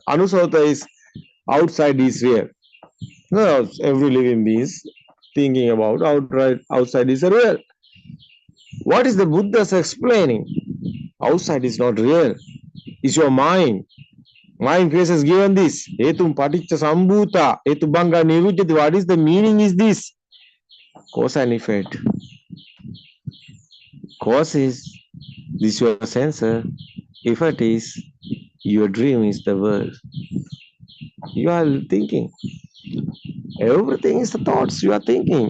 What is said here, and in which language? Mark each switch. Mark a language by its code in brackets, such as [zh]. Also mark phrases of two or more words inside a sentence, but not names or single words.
[en] Anusota is outside is real. No, every living being is thinking about outside is real. What is the Buddha's explaining? Outside is not real. It's your mind. Mind creates given this. [pi] Etum paticca sambhuta, etu banga nirujjati. [en] What is the meaning is this? Cause and effect. Cause is this your sensor. Effect is your dream is the world. You are thinking. Everything is the thoughts you are thinking.